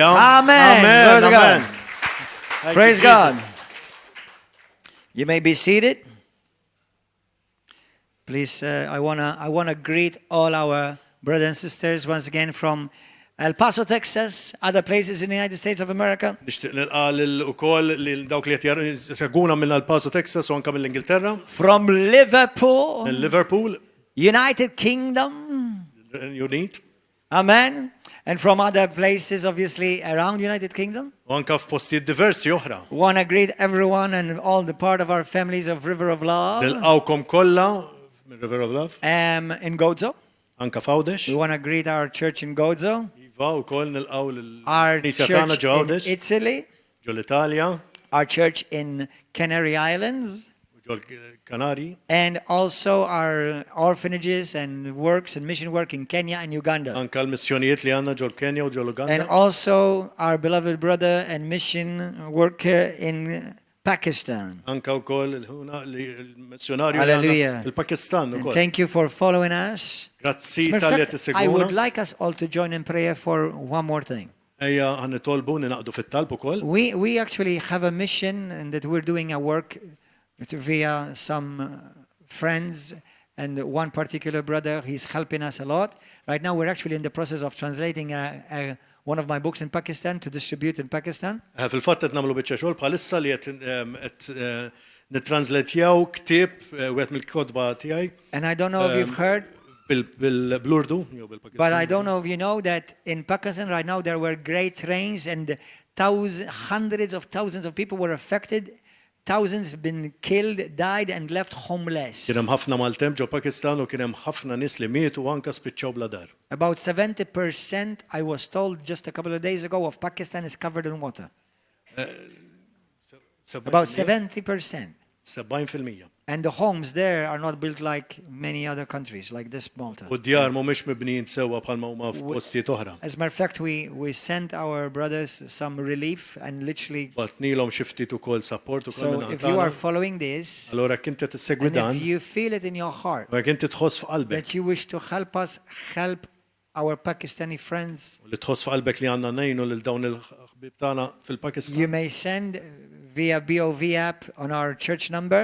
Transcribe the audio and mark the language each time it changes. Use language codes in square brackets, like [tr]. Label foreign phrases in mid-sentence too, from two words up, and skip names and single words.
[en] Amen. Glory to God. Thank Praise you, God. Jesus. You may be seated. Please, I wanna greet all our brothers and sisters once again from El Paso, Texas, other places in the United States of America. [mt] Nixtieq nilqa' ukoll lil dawk li qed jsegwuna minn El Paso, Texas u anke mill-Ingilterra. [en] From Liverpool, [mt] Minn Liverpool, United Kingdom. Unit. [en] Amen. And from other places, obviously, around United Kingdom. [mt] U anke f'postijiet diversi oħra. [en] Want to greet everyone and all the part of our families of River of Love. [mt] Nilqawkom kollha minn River of Love. [en] In Gozo. [mt] Anke f'Għawdex. [en] We want to greet our church in Gozo. [mt] Iva wkoll nilqgħu [en] Our [mt] lill-Knisja tagħna [en] church [mt] ġo [en] in [mt] Għawdex. [en] Italy. [mt] Ġo l-Italja. [en] Our church in Canary Islands. [mt] Ġo l-Kanari. [en] And also our orphanages and works and mission work in Kenya and Uganda. [mt] Anke l-missjonijiet li għandna ġo l-Kenja u ġo l-Uganda. [en] And also our beloved brother and mission worker in Pakistan. [mt] Anke wkoll il-missjonarju [en] Hallelujah. [mt] fil-Pakistan [en] And [mt] ukoll. [en] thank you for following us. [mt] Grazzi [en] As a matter [mt] tal-li [en] of [mt] qed [en] fact, I would [mt] isegwuna. [en] like us all to join in prayer for one more thing. [mt] Ejja ħannitolbu ninaqdu fit-talb ukoll. [en] We actually have a mission and that we're doing a work via some friends and one particular brother. He's helping us a lot. Right now we're actually in the process of translating one of my books in Pakistan to distribute in Pakistan. [mt] Fil-fatt qed nagħmlu biċċa xogħol bħalissa li qed nittransletjaw ktieb wieħed mill-kotba tiegħi. [en] And I don't know if you've heard, [mt] bil-Blurdu jew bil-Pakistan. [en] but I don't know if you know that in Pakistan right now there were great rains and hundreds of thousands of people were affected. Thousands been killed, died and left homeless. [mt] Kien hemm ħafna maltemp ġo Pakistan u kien hemm ħafna nies li mietu u anke spiċċaw bla dar. [en] About 70%, I was told just a couple of days ago, of Pakistan is covered in water. About 70%. 70%. And the homes there are not built like many other countries, like this Malta. [mt] U d-djar mhumiex mibnijin sewwa bħalma huma f'postijiet oħra. [en] As a matter of fact, we sent our brothers some relief and literally. [mt] Batnilhom xi ftit ukoll support ukoll [en] So [mt] minn [en] if you are following this, [mt] allura kien qed tissegwi [en] and [mt] dan, [en] if you feel it in your heart [mt] u jekk inti tħoss f'qalbek [en] that you wish to help us help our Pakistani friends, [mt] li tħoss f'qalbek li għandna ngħinu lil dawn il-ħbieb tagħna fil-Pakistan. [en] you may send via BOV app on our church number.